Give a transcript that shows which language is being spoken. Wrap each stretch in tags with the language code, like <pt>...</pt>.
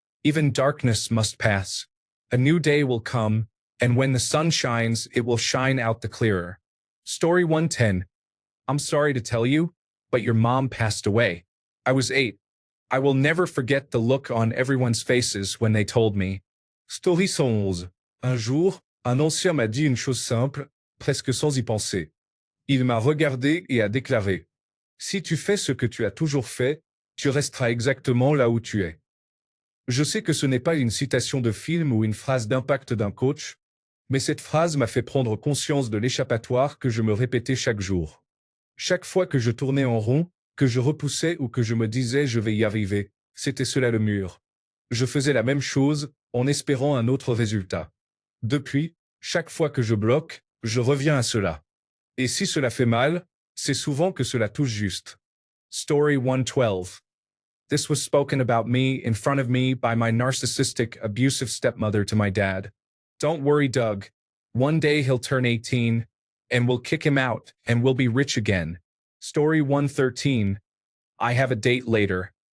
<en>Even darkness must pass. A new day will come, and when the sun shines, it will shine out the clearer. Story 110. I'm sorry to tell you, but your mom passed away. I was 8. I will never forget the look on everyone's faces when they told me. Story 111.</en> <fr>Un jour, un ancien m'a dit une chose simple, presque sans y penser. Il m'a regardé et a déclaré: Si tu fais ce que tu as toujours fait, tu resteras exactement là où tu es. Je sais que ce n'est pas une citation de film ou une phrase d'impact d'un coach, mais cette phrase m'a fait prendre conscience de l'échappatoire que je me répétais chaque jour. Chaque fois que je tournais en rond, que je repoussais ou que je me disais je vais y arriver, c'était cela le mur. Je faisais la même chose, en espérant un autre résultat. Depuis, chaque fois que je bloque, je reviens à cela. Et si cela fait mal, c'est souvent que cela touche juste.</fr> <en>Story 112. This was spoken about me in front of me by my narcissistic, abusive stepmother to my dad. Don't worry, Doug. One day he'll turn 18, and we'll kick him out, and we'll be rich again. Story 113. I have a date later.</en>